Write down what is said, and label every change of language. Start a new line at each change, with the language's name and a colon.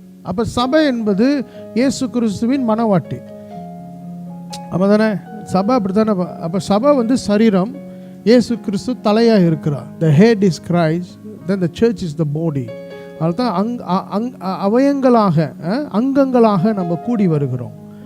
Tamil: அப்ப சபை என்பது இயேசு கிறிஸ்துவின் மனவாட்டி. அப்பதானே சபை அப்படித்தானே? அப்ப சபை வந்து சரீரம், இயேசு கிறிஸ்து தலையாக இருக்கிறார்.
English: The head is Christ, then the church is the body.
Tamil: அதுதான் அவயங்களாக, அங்கங்களாக நம்ம கூடி வருகிறோம்.